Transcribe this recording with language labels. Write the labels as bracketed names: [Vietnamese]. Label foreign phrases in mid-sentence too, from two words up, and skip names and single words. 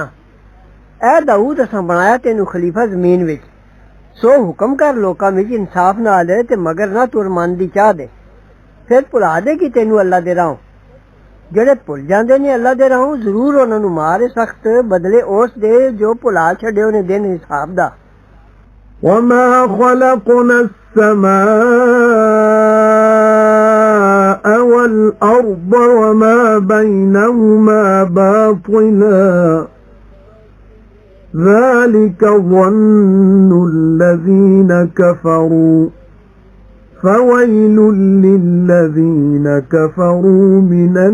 [Punjabi] اے داؤد اساں بنایا تینوں خلیفہ زمین وچ، سو حکم کر لوکاں وچ انصاف نال تے مگر نا ٹُر من دی چاہ دے. پھر بھلا دے کہ تینوں اللہ دے راہوں۔ جیہڑے بھل جاندے نے اللہ دے راہوں، ضرور اونہاں نوں مار سخت بدلے اس دے جو بھلا چھڈیو نے دن حساب دا. [Arabic] وما خلقنا السماء والأرض وما بينهما باطلا ذلك ظن الذين كفروا فويل للذين كفروا من